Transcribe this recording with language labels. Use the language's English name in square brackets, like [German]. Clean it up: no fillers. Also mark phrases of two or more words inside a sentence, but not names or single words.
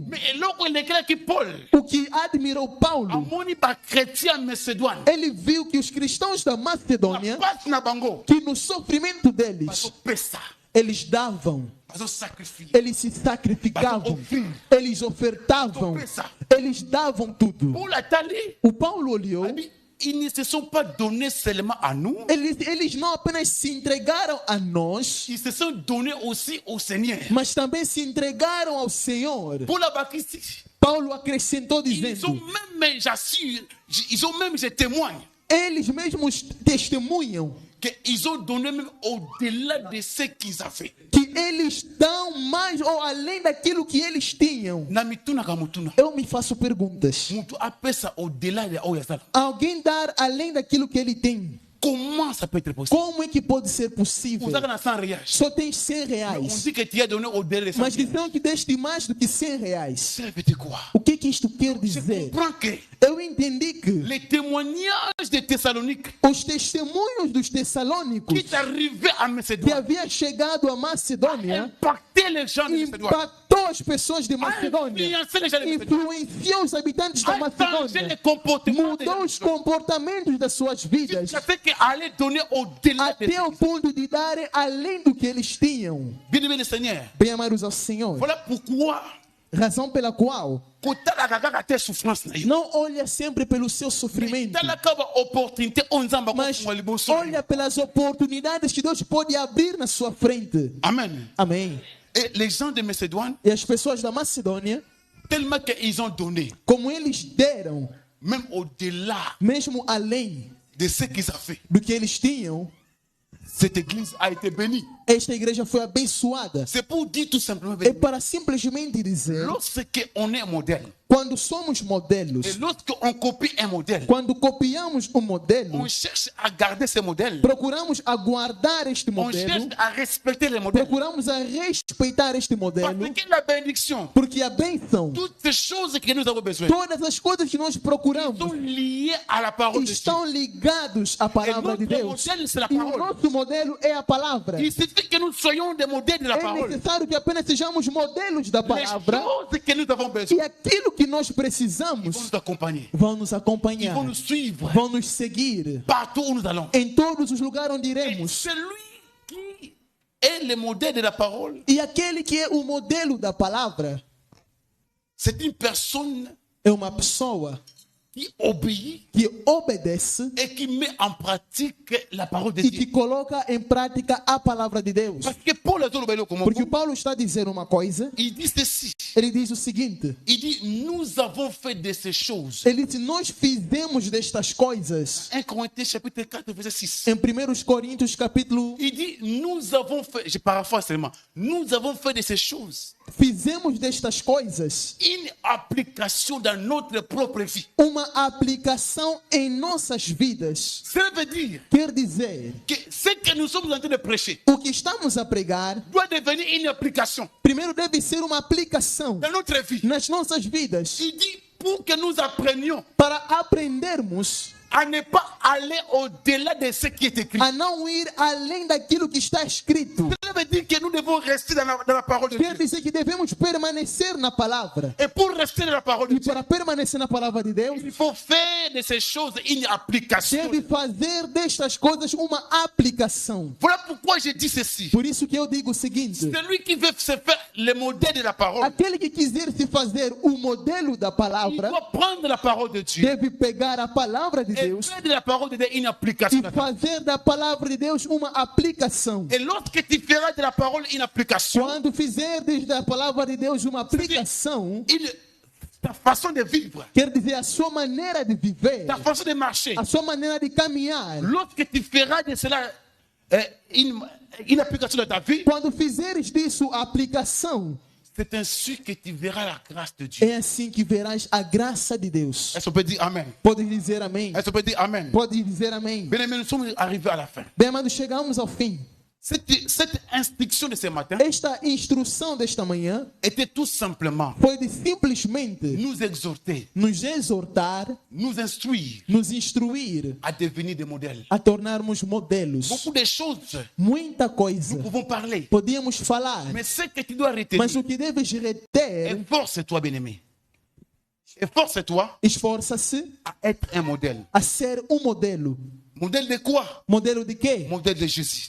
[Portuguese] O que admirou Paulo, ele viu que os cristãos da Macedônia, que no sofrimento deles, eles davam, eles se sacrificavam, eles ofertavam, eles davam tudo. O Paulo olhou. [French] Ils ne se sont pas donnés seulement à nous. [Portuguese] Eles não apenas se entregaram a nós, [French] ils se sont donnés aussi au Seigneur. [Portuguese] Mas também se entregaram ao Senhor. Paulo acrescentou dizendo: [French] ils ont même, je témoigne. [Portuguese] Eles mesmos testemunham [French] qu'ils ont donné même au-delà de ce qu'ils avaient. [Portuguese] Que eles dão mais ou além daquilo que eles tinham. Eu me faço perguntas. Alguém dar além daquilo que ele tem. [French] Comment ça peut être possible? [Portuguese] Como é que pode ser possível? Só tens 100 reais. [French] On dit que tu as donné au-delà de 100. [Portuguese] Mas disseram que deste mais do que 100 reais. [French] Ça veut dire quoi? [Portuguese] O que isto quer dizer? Eu entendi que [French] les témoignages de Thessalonique, [Portuguese] os testemunhos dos Tessalônicos, que havia chegado a Macedônia, impactou as pessoas de Macedônia, influenciou os habitantes da Macedônia, mudou os comportamentos das suas vidas, até o ponto de darem além do que eles tinham. Bem amados ao Senhor. Razão pela qual não olha sempre pelo seu sofrimento, mas olha pelas oportunidades que Deus pode abrir na sua frente. Amém. Amém. [French] Et les gens de Macédoine, [Portuguese] e as pessoas da Macedônia, [French] tellement qu'ils ont donné, [Portuguese] como eles deram, [French] même au-delà, [Portuguese] mesmo além [French] de ce qu'ils avaient, [Portuguese] do que eles tinham, [French] cette église a été bénie. [Portuguese] Esta igreja foi abençoada. [French] C'est pour dire tout simplement, [Portuguese] é para simplesmente dizer, [French] lorsque on est modèle, [Portuguese] Quando somos modelos, [French] Et lorsqu'on copie un modèle, [Portuguese] quando copiamos um modelo, [French] on cherche à garder ce modèle. [Portuguese] procuramos aguardar este [French] On [Portuguese] modelo, [French] cherche à respecter les modèles. [Portuguese] procuramos a respeitar este modelo, [French] Parce que la bénédiction, [Portuguese] porque a bênção, [French] toutes ces choses que nous avons besoin, [Portuguese] todas as coisas que nós [French] sont [Portuguese] procuramos, [French] liées à la parole de Dieu. [Portuguese] estão ligados à [French] Et [Portuguese] palavra [French] notre [Portuguese] de Deus. [French] modèle, c'est la [Portuguese] E o [French] parole. [Portuguese] nosso modelo é a palavra. [French] Il suffit que nous soyons des modèles de la [Portuguese] É [French] parole. [Portuguese] necessário que apenas sejamos modelos da [French] Les [Portuguese] palavra. [French] choses que nous avons [Portuguese] E [French] besoin [Portuguese] aquilo que nós [French] vont [Portuguese] precisamos [French] nous accompagner. [Portuguese] vão nos [French] Ils [Portuguese] acompanhar, [French] vont nous suivre [Portuguese] vão nos seguir [French] partout où nous allons. [Portuguese] em todos os lugares onde [French] Et [Portuguese] iremos. [French] celui qui est le modèle de la parole, [Portuguese] E aquele que é o modelo da palavra [French] c'est une personne [Portuguese] é uma pessoa [French] qui obéit [Portuguese] que obedece [French] et qui met en pratique la parole de [Portuguese] e [French] Dieu. [Portuguese] que coloca em prática a palavra de Deus. [French] Parce que Paul a dit [Portuguese] Porque o Paulo está dizendo uma coisa, [French] il dit ceci. [Portuguese] ele diz o seguinte: [French] Il dit, nous avons fait de ces choses. [Portuguese] ele diz, nós fizemos destas coisas. [French] 1 Corinthiens chapitre 4, verset 6. [Portuguese] Em 1 Coríntios capítulo, [French] Il dit, nous avons fait, je paraphrase seulement, nous avons fait de ces choses [Portuguese] fizemos destas coisas [French] une application dans notre propre vie. [Portuguese] uma aplicação em nossas vidas. [French] Cela veut dire [Portuguese] Quer dizer, [French] que ce que nous sommes en train de prêcher [Portuguese] o que estamos a pregar, [French] doit devenir une application [Portuguese] primeiro deve ser uma aplicação [French] dans notre vie. [Portuguese] nas nossas vidas, [French] Il dit, pour que nous apprenions [Portuguese] para aprendermos [French] à ne pas aller au-delà de ce qui est écrit. [Portuguese] a não ir além daquilo que está escrito. [French] Cela veut dire que nous devons rester dans la parole de [Portuguese] Quer [French] Dieu. [Portuguese] dizer que devemos permanecer na palavra. [French] Et pour rester dans la parole de [Portuguese] E [French] Dieu, [Portuguese] para permanecer na palavra de Deus, [French] il faut faire de ces choses une application. [Portuguese] deve fazer destas coisas uma aplicação. [French] Voilà pourquoi je dis ceci. [Portuguese] Por isso que eu digo o seguinte: [French] Celui qui veut se faire le modèle de la parole, [Portuguese] aquele que quiser se fazer o modelo da [French] il [Portuguese] palavra, [French] doit prendre la parole de Dieu [Portuguese] deve pegar a palavra de [French] et [Portuguese] Deus [French] faire de la parole de Dieu une application. [Portuguese] e fazer da palavra de Deus uma aplicação. [French] Et lorsque tu feras de la parole une application, [Portuguese] Quando fizerdes da palavra de Deus uma aplicação, [French] ta façon de vivre, [Portuguese] quer dizer a sua maneira de viver, [French] ta façon de marcher, [Portuguese] a sua maneira de caminhar. [French] lorsque tu feras de cela une application dans ta vie, [Portuguese] Quando fizeres disso a aplicação, [French] c'est ainsi que tu verras la grâce de Dieu. [Portuguese] é assim que verás a graça de Deus. [French] Est-ce qu'on peut dire Amen? [Portuguese] Pode dizer amém? [French] Est-ce qu'on peut dire Amen? [Portuguese] Pode dizer amém. [French] Bien aimés, nous sommes arrivés à la fin. [Portuguese] Bem, amados, chegamos ao fim. [French] Cette instruction de ce matin [Portuguese] Esta instrução desta manhã [French] était tout simplement [Portuguese] foi de simplesmente [French] nous exhorter, [Portuguese] nos exortar, [French] nous instruire [Portuguese] nos instruir [French] à devenir des modèles. [Portuguese] a tornarmos modelos. [French] Beaucoup de choses, [Portuguese] Muita [French] nous [Portuguese] coisa [French] pouvons parler. [Portuguese] podíamos falar, [French] Mais ce que tu dois retenir, [Portuguese] mas o que deves reter, [French] efforce-toi, bien-aimé. Efforce-toi [Portuguese] esforça-se [French] à être un modèle. [Portuguese] a ser um modelo. [French] Modèle de quoi? [Portuguese] Modelo de quê? [French] Modèle de Jésus.